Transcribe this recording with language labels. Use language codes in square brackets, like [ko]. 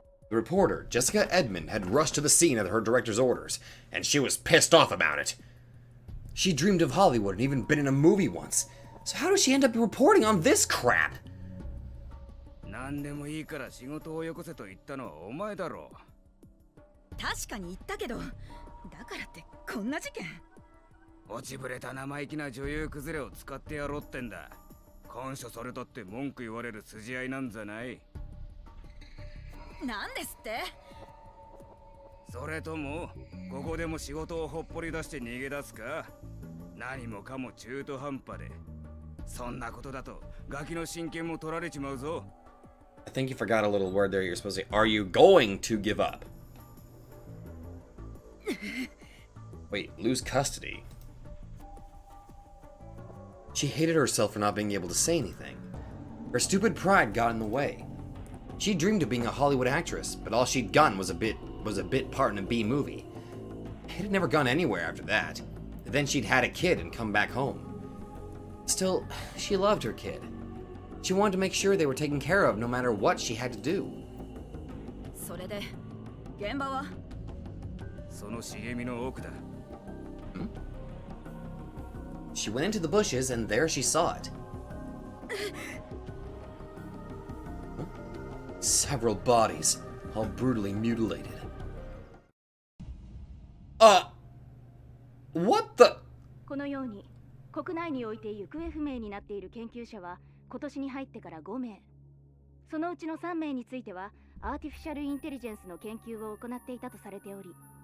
[en] The reporter, Jessica Edmond, had rushed to the scene at her director's orders, and she was pissed off about it. She dreamed of Hollywood and even been in a movie once. So how does she end up reporting on this crap? [ja] 何でもいいから仕事をよこせと言ったのはお前だろう。確かに言ったけど、だからってこんな事件。落ちぶれた生意気な女優崩れを使ってやろうってんだ。感謝されたって文句言われる筋合いなんじゃない。なんですって。それともここでも仕事をほっぽり出して逃げ出すか。何もかも中途半端で。そんなことだとガキの親権も取られちまうぞ。 [en] I think you forgot a little word there. You're supposed to say, are you going to give up? Wait, lose custody? She hated herself for not being able to say anything. Her stupid pride got in the way. She dreamed of being a Hollywood actress, but all she'd gotten was a bit part in a B movie. It had never gone anywhere after that. And then she'd had a kid and come back home. Still, she loved her kid. She wanted to make sure they were taken care of no matter what she had to do. [ja] それで、現場は？その茂みの奥だ。 [en] She went into the bushes and there she saw it. Several bodies, all brutally mutilated. What the? [ja] このように国内において行方不明になっている研究者は今年に入ってから5名。そのうちの3名についてはアーティフィシャルインテリジェンスの研究を行っていたとされており。